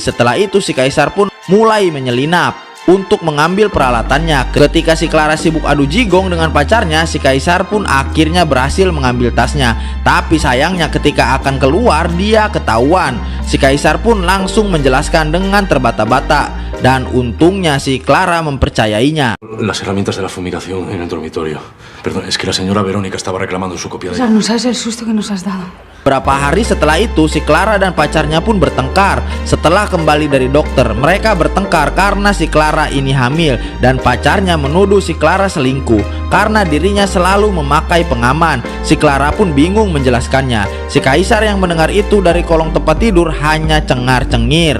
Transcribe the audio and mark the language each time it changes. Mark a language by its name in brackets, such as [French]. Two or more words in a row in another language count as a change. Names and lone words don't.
[Indonesian] Setelah itu si Kaisar pun mulai menyelinap untuk mengambil peralatannya. Ketika si Clara sibuk adu jigong dengan pacarnya, si Kaisar pun akhirnya berhasil mengambil tasnya. Tapi sayangnya ketika akan keluar dia ketahuan. Si Kaisar pun langsung menjelaskan dengan terbata-bata, dan untungnya si Clara mempercayainya. [Spanish] Las herramientas de la fumigación en el dormitorio. Perdón, es que la señora Verónica estaba reclamando su copia de... César, no sabes el susto que nos has dado. [Indonesian] Beberapa hari setelah itu, si Clara dan pacarnya pun bertengkar. Setelah kembali dari dokter, mereka bertengkar karena si Clara ini hamil, dan pacarnya menuduh si Clara selingkuh karena dirinya selalu memakai pengaman. Si Clara pun bingung menjelaskannya. Si Kaisar yang mendengar itu dari kolong tempat tidur hanya cengar-cengir.